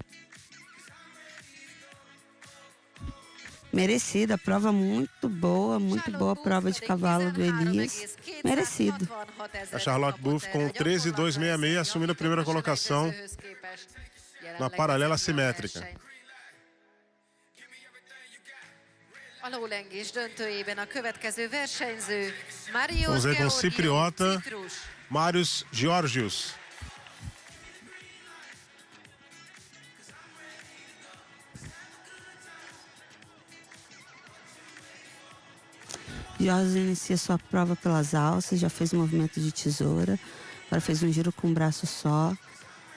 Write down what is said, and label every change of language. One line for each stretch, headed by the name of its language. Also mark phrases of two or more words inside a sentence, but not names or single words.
Portuguese: Merecida, prova muito boa prova de cavalo do Elias. Merecido. A Charlotte Buff com 13.266 assumindo a primeira colocação na paralela simétrica.
Hungarian: A lólengés döntőjében a következő versenyző Marius
Portuguese: Vamos ver com o cipriota Citrus. Marius Georgius. Jorge inicia sua prova pelas alças, já fez um movimento de tesoura, agora fez um giro com um braço só.